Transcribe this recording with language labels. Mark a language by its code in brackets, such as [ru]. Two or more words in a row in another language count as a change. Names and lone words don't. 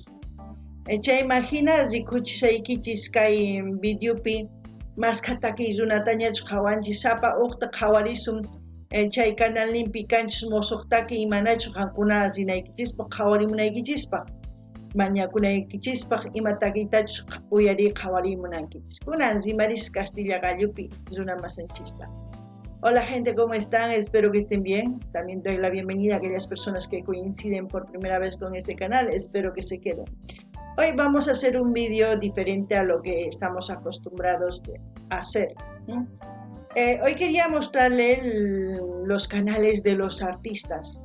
[qu] Chay imagina rikuchisaykichis kay videopi maskha takiykunatañachus qhawanchis sapa uqta qhawarisun chay canalninpi kanchus mosuqtaki imanachus qankuna rinaykichispaq qhawarimunaykichispaq mañakunaykichispaq imatakitachus uyari qhawarimunankichis. Kunan rimaris Castilla gallupi runamasanchista. [es] Hola gente, ¿cómo están? Espero que estén bien. También doy la bienvenida a aquellas personas que coinciden por primera vez con este canal. Espero que se queden. Hoy vamos a hacer un vídeo diferente a lo que estamos acostumbrados a hacer. Hoy quería mostrarles los canales de los artistas.